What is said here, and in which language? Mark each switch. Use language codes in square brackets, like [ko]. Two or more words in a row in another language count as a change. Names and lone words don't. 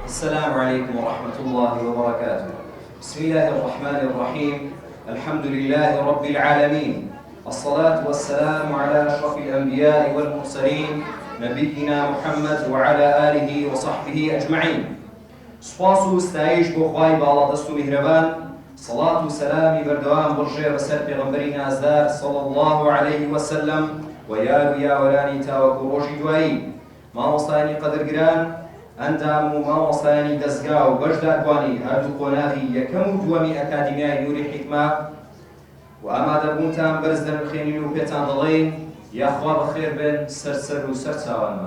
[ar] السلام عليكم ورحمة الله وبركاته. بسم الله الرحمن الرحيم. الحمد لله رب العالمين، الصلاة والسلام على أشرف الأنبياء والمرسلين نبينا محمد وعلى آله وصحبه أجمعين. [ckb] سپاس و ستایش بۆ خوای باڵادەست و میهرەبان، سەڵات و سەلامی بەردەوام بڕژێ بەسەر پێغەمبەری نازدار [ar] صلی الله عليه وسلم [ckb] و یار و یاوەرانی تاوەکو ڕۆژی دوایی. مامۆستایانی قەدرگران، ئەندام و مامۆستایانی دەستگا و بەشداربوانی هەردوو قۆناغی یەکەم و دووەمی ئەکادیمیای نووری حیکمە و ئامادەبوونتان بەرز دەمخێنین و پێتان دەڵێین یاخوا بەخێر بن سەرسەر و سەرچاوانمان.